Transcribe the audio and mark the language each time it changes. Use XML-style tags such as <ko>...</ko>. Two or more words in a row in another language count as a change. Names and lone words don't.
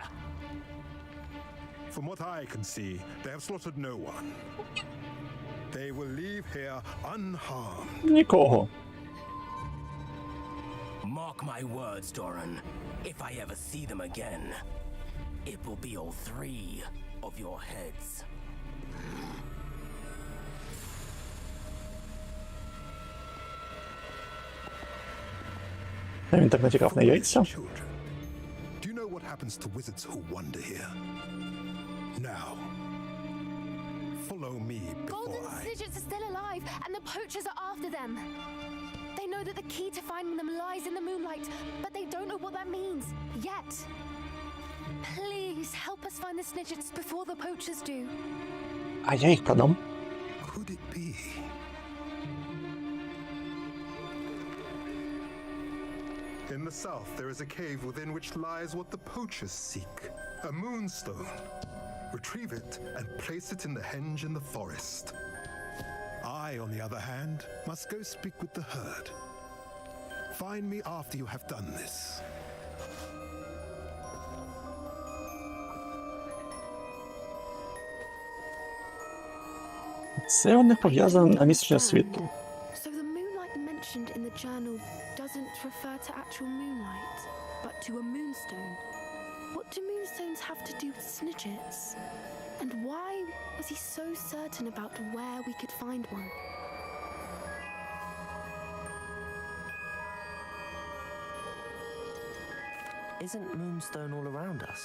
<en>From what I can see, they have slaughtered no one. They will leave here unharmed.</en> <uk>Нікого.</uk> <en>Mark my words, Doran. If I ever see them again, it will be all three of your heads.</en> <uk>Він так натякав на яйця.</uk> <en>Children, do you know what happens to wizards who wander here? Now, follow me Golden before I... Snidgets are still alive, and the poachers are after them. They know that the key to finding them lies in the moonlight, but they don't know what that means yet. Please help us find the snidgets before the poachers do.</en> <uk>А я їх продам.</uk> <en>Could it be? In the south, there is a cave within which lies what the poachers seek. A moonstone. Retrieve it and place it in the henge in the forest. I, on the other hand, must go speak with the herd. Find me after you have done this.</en> <uk>Це у них пов'язане на місячне світло.</uk> <en>So the moonlight mentioned in the journal doesn't refer to actual moonlight, but to a moonstone. What do moonstones have to do with snidgets? And why was he so certain about where we could find one? Isn't Moonstone all around us?</en>